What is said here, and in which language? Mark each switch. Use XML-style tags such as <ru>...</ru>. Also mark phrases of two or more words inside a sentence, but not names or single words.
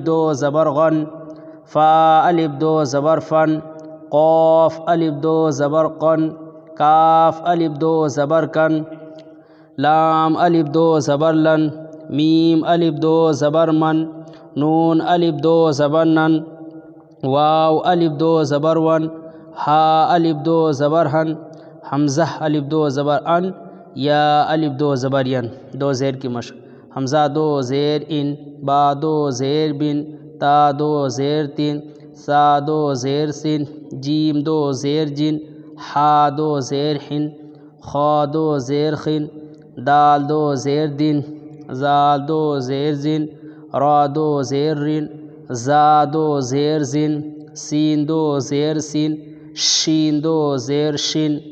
<ur>دو زبر غن، فا الف دو زبر فن، قاف الف دو زبر قن، کاف الف دو زبر کن، لام الف دو زبر لن، میم الف دو زبر من، نون الف دو زبر نن، واو الف دو زبر ون، ہا الف دو زبر ہن، حمزہ الف دو زبر ان، یا الف دو زبر ین۔ دو زیر کی مشق۔ حمزہ دو زیر ان، با دو زیر بن، تا دو زیر تین، سا دو زیر سن، جیم دو زیر جن، ہا دو زیر ہن، خا دو زیر خن، دال دو زیر دن، زال دو زیر زن، را دو زیر رن، زا دو زیر زن، سین دو زیر سن، شین دو زیر شن،</ur>